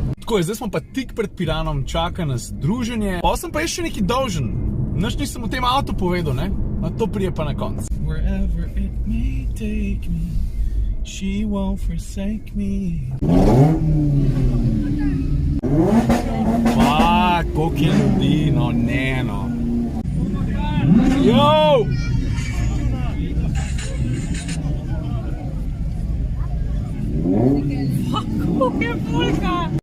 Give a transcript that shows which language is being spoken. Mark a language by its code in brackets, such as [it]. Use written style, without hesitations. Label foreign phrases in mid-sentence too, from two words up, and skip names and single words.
[sl] Tako je, zdaj smo pa tik pred Piranom, čaka nas druženje. Pa sem pa še nekaj dolžen. Nič nisem v tem avtu povedal, ne? No, to prije pa na konc. [en] Wherever it may take me, she won't forsake me. [sl] Pa, koliko je ljudi, no ne, no. Yo! Kako je bulka?